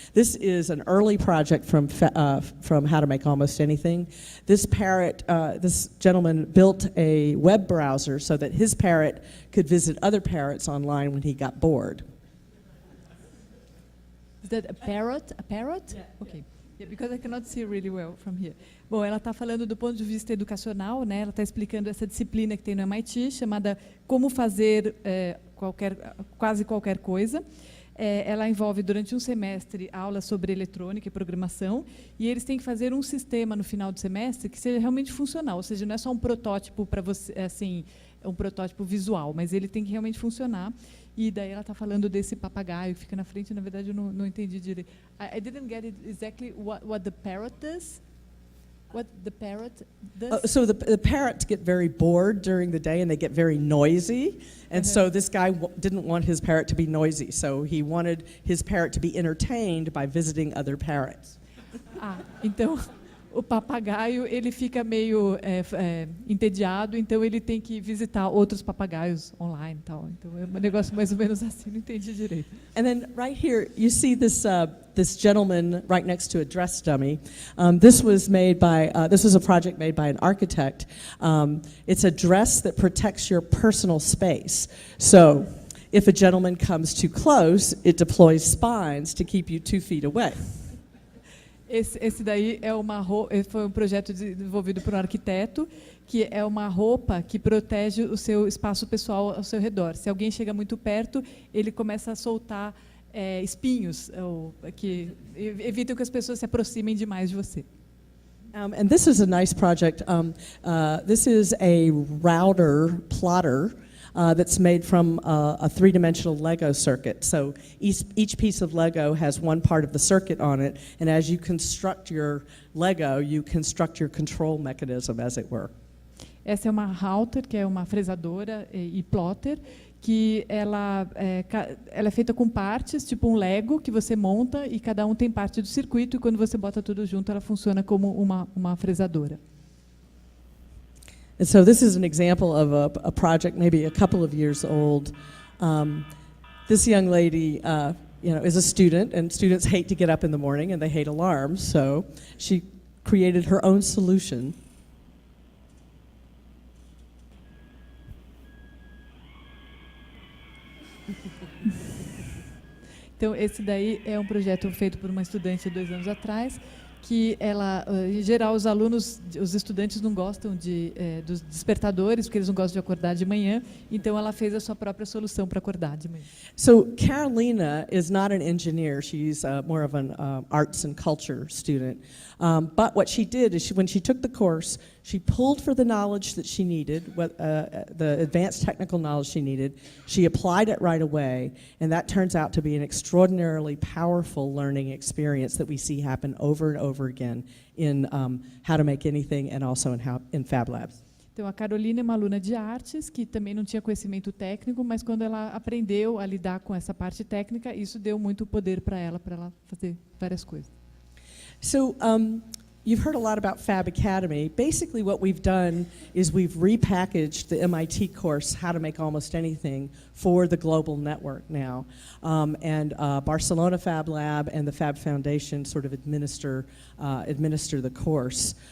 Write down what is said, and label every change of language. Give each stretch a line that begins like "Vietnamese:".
English: This is an early project from How to Make Almost Anything. This parrot, this gentleman built a web browser so that his parrot could visit other parrots online when he got bored. Is that a parrot? A parrot? Yeah. Okay. Yeah, because I cannot see really well from here.
Portuguese: Bom, ela está falando do ponto de vista educacional, né? Ela está explicando essa disciplina que tem no MIT, chamada Como Fazer quase qualquer coisa. Ela envolve, durante um semestre, aulas sobre eletrônica e programação, e eles têm que fazer um sistema no final do semestre que seja realmente funcional, ou seja, não é só um protótipo para você, assim, um protótipo visual, mas ele tem que realmente funcionar. E daí ela está falando desse papagaio que fica na frente. Na verdade, eu não entendi direito.
English: I didn't get it exactly what the parrot does. What the parrot does? So the parrots get very bored during the day and they get very noisy. And so this guy didn't want his parrot to be noisy. So he wanted his parrot to be entertained by visiting other parrots.
Portuguese: Então o papagaio ele fica meio entediado, então ele tem que visitar outros papagaios online, tal. Então é um negócio mais ou menos assim, não entendi direito.
English: And then right here you see this gentleman right next to a dress dummy. This was a project made by an architect. It's a dress that protects your personal space. So if a gentleman comes too close, it deploys spines to keep you 2 feet away.
Portuguese: Esse daí foi um projeto desenvolvido por um arquiteto, que é uma roupa que protege o seu espaço pessoal ao seu redor. Se alguém chega muito perto, ele começa a soltar espinhos, que evitam que as pessoas se aproximem demais de você.
English: And this is a nice project. This is a router plotter. That's made from a three-dimensional Lego circuit. So each piece of Lego has one part of the circuit on it, and as you construct your Lego, you construct your control mechanism, as it were.
Portuguese: Essa é uma router, que é uma fresadora e plotter, que ela é feita com partes, tipo um Lego, que você monta, e cada um tem parte do circuito, e quando você bota tudo junto, ela funciona como uma fresadora.
English: And so this is an example of a project maybe a couple of years old. This young lady is a student, and students hate to get up in the morning and they hate alarms, so she created her own solution.
Portuguese: Então, esse daí é um projeto feito por uma estudante 2 anos atrás, que ela, em geral, os alunos, os estudantes não gostam dos despertadores, porque eles não gostam de acordar de manhã, então ela fez a sua própria solução para acordar de manhã.
English: So Carolina is not an engineer. She's more of an arts and culture student. But what she did is when she took the course, she pulled for the knowledge that she needed, the advanced technical knowledge she needed. She applied it right away, and that turns out to be an extraordinarily powerful learning experience that we see happen over and over again in How to Make Anything and also in Fab Labs.
Portuguese: Então, a Carolina é uma aluna de artes que também não tinha conhecimento técnico, mas quando ela aprendeu a lidar com essa parte técnica, isso deu muito poder para ela fazer várias coisas.
English: So you've heard a lot about Fab Academy. Basically what we've done is we've repackaged the MIT course, How to Make Almost Anything, for the global network now. And Barcelona Fab Lab and the Fab Foundation sort of administer the course.